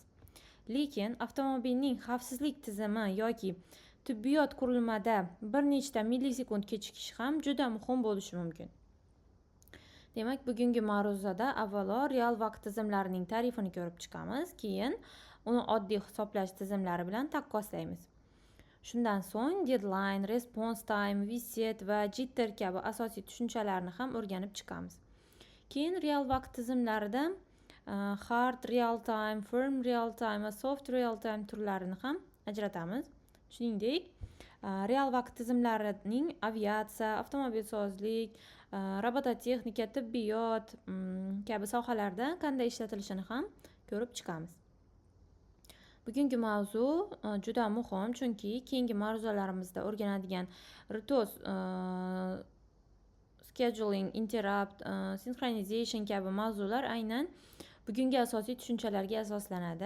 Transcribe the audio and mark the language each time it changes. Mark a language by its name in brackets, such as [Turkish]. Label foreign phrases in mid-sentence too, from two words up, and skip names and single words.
[Uzbek] Lekin avtomobilning xavfsizlik tizimi yoki tibbiyot qurilmada bir nechta millisekund kechikish ham juda muhim bo'lishi mumkin. Demak, bugungi ma'ruzada avvalo real vaqt tizimlarining ta'rifini ko'rib chiqamiz, keyin uni oddiy hisoblash tizimlari bilan taqqoslaymiz. Shundan so'ng deadline, [English] response time, [Uzbek] reset va jitter kabi asosiy tushunchalarni ham o'rganib chiqamiz. Keyin real vaqt tizimlarida [English] hard real time, firm real time [Uzbek] va [English] soft real time [Uzbek] turlarini ham ajratamiz. Shuningdek, real vaqt tizimlarining aviatsiya, avtomobilsozlik, robototexnika, tibbiyot kabi sohalarda qanday ishlatilishini ham ko'rib chiqamiz. Bugungi mavzu juda muhim, chunki keyingi ma'ruzalarimizda o'rganadigan [English] RTOS, scheduling, interrupt, synchronization [Uzbek] kabi mavzular aynan bugungi asosiy tushunchalarga asoslanadi.